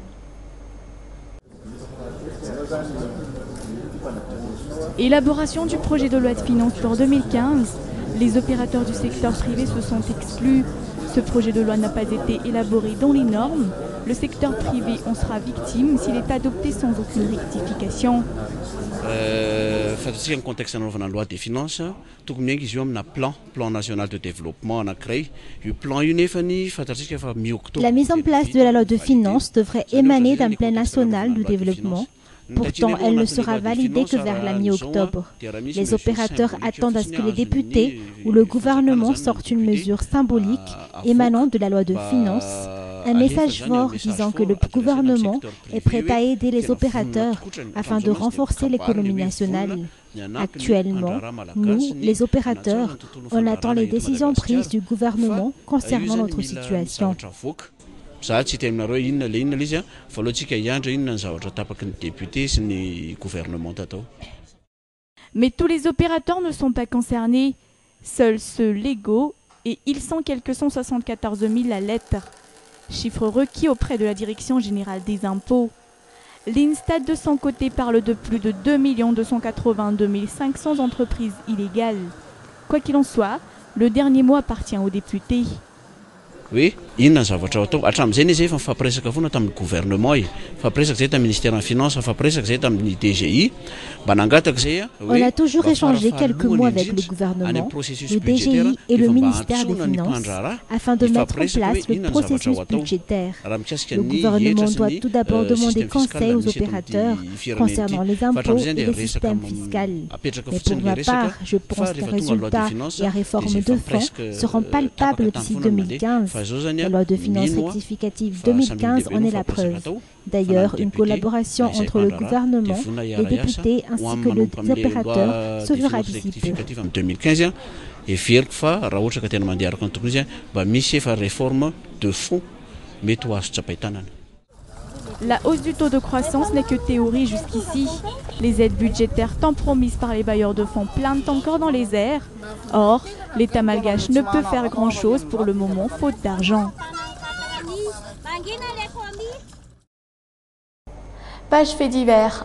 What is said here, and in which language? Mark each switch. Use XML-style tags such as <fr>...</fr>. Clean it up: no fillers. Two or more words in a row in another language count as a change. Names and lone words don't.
<fr>Élaboration du projet de loi de finances pour 2015. Les opérateurs du secteur privé se sont exclus. Ce projet de loi n'a pas été élaboré dans les normes. Le secteur privé en sera victime s'il est adopté sans aucune rectification.</fr> <mg>Fantatsika ny contexte anaovana</mg> <fr>loi des finances</fr> <mg>tokony miainga izy io amina</mg> <fr>plan national de développement</fr> <mg>anankiray io plan io nefany fantatsika fa mi-octobre.</mg> <fr>La mise en place de la loi de finances devrait émaner d'un plan national de développement. Pourtant, elle ne sera validée que vers la mi-octobre. Les opérateurs attendent à ce que les députés ou le gouvernement sortent une mesure symbolique émanant de la loi de finances, un message fort disant que le gouvernement est prêt à aider les opérateurs afin de renforcer l'économie nationale. Actuellement, nous, les opérateurs, on attend les décisions prises du gouvernement concernant notre situation.</fr> <mg>Ça tsy teminareo inona le inona izy voalohantsika hiandra inona ny zavatra tapaky ny député sy ny gouvernement tatao.</mg> <fr>Mais tous les opérateurs ne sont pas concernés, seuls ceux légaux, et ils sont quelques 174 000 à lettres, chiffre requis auprès de la Direction générale des impôts. L'INSTAT de son côté parle de plus de 2 282 500 entreprises illégales. Quoi qu'il en soit, le dernier mot appartient aux députés. Oui,</fr> <mg>inona ny zavatra atao hatramin'izay izy efa mifampiresaka foana tamin'ny gouvernement mifampiresaka zay tamin'ny</mg> <fr>ministère des finances</fr> <mg>mifampiresaka zay tamin'ny DGI mba nangataka zay.</mg> <fr>On a toujours échangé quelques mots avec le gouvernement, le DGI et le ministère des Finances afin de mettre en place le processus budgétaire. Le gouvernement doit tout d'abord demander conseil aux opérateurs concernant les impôts et le système fiscal. Mais pour ma part, je pense que les résultats et la réforme de fonds seront palpables d'ici 2015. La loi de finances rectificative 2015 en est la preuve. D'ailleurs, une collaboration entre le gouvernement, les députés ainsi que les opérateurs se fera d'ici peu.</fr> <mg>2015 et fier fa raha ohatra ka tena mandeha araka ny tokony izy mba misy efa</mg> <fr>réforme de fond</fr> <mg>mety ho azo tsapahitanana.</mg> <fr>La hausse du taux de croissance n'est que théorie jusqu'ici. Les aides budgétaires tant promises par les bailleurs de fonds planent encore dans les airs. Or, l'État malgache ne peut faire grand-chose pour le moment, faute d'argent. Page fait divers.</fr>